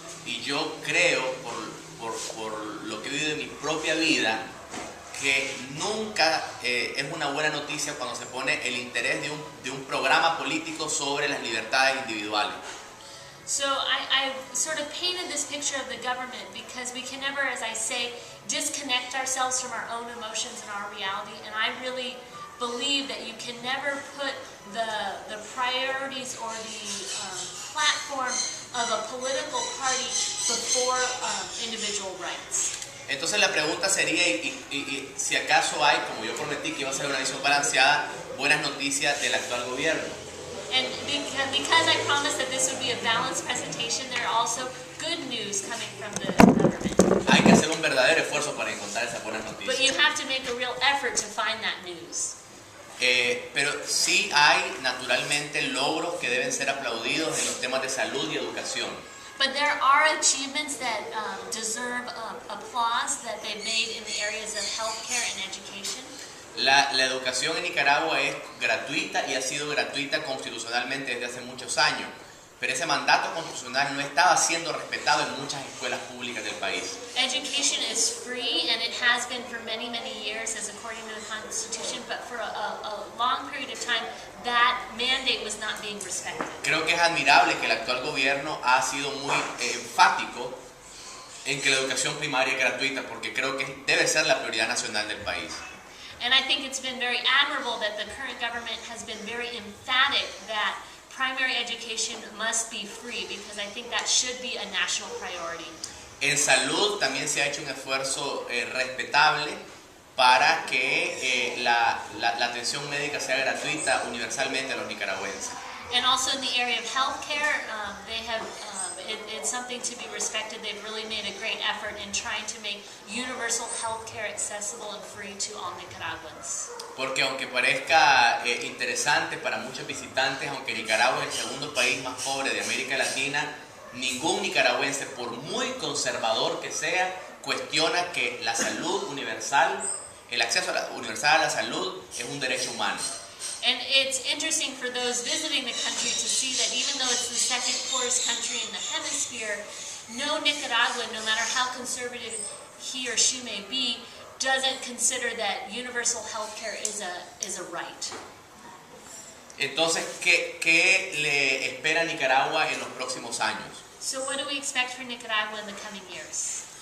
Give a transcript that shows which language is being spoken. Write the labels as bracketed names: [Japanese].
[Spanish] Y yo creo, por lo que he vivido en mi propia vida, que nunca es una buena noticia cuando se pone el interés de un programa político sobre las libertades individuales. [English] So I sort of painted this picture of the government because we can never, as I say, disconnect ourselves from our own emotions and our reality. And I really believe that you can never put the priorities or the platform of a political party before individual rights. [Spanish] Entonces la pregunta sería, y si acaso hay, como yo prometí que iba a ser una visión balanceada, buenas noticias del actual gobierno. [English] And because I promised that this would be a balanced presentation, there are also good news coming from the government. [Spanish] Hay que hacer un verdadero esfuerzo para encontrar esas buenas [English] But [Spanish] noticias. [English] you have to make a real effort to find that news. [Spanish] Pero sí hay naturalmente logros que deben ser aplaudidos en los temas de salud y educación. [English] But there are achievements that deserve applause that they've made in the areas of healthcare and education. [Spanish] La educación en Nicaragua es gratuita y ha sido gratuita constitucionalmente desde hace muchos años. pero ese mandato constitucional no estaba siendo respetado en muchas escuelas públicas del país. [English] Education is free, and it has been for many, many years, as according to the Constitution, but for a long period of time, that mandate was not being respected. [Spanish] Creo que es admirable que el actual gobierno ha sido muy enfático en que la educación primaria es gratuita, porque creo que debe ser la prioridad nacional del país. [English] And I think it's been very admirable that the current government has been very emphatic that primary education must be free, because I think that should be a national priority. [Spanish] En salud también se ha hecho un esfuerzo respetable para que la atención médica sea gratuita universalmente a los nicaragüenses. [English] And also in the area of healthcare, they have it's something to be respected. They've really made a great effort in trying to make universal healthcare accessible and free to all Nicaraguans. [Spanish] Porque aunque parezca interesante para muchos visitantes, aunque Nicaragua es el segundo país más pobre de América Latina, ningún nicaragüense, por muy conservador que sea, cuestiona que la salud universal, el acceso universal a la salud es un derecho humano. [English] And it's interesting for those visiting the country to see that even though it's the second poorest country in the hemisphere, no Nicaraguan, no matter how conservative he or she may be, doesn't consider that universal health care is a right. [Spanish] Entonces, ¿qué le espera a Nicaragua en los próximos años? [English] So what do we expect for Nicaragua in the coming years?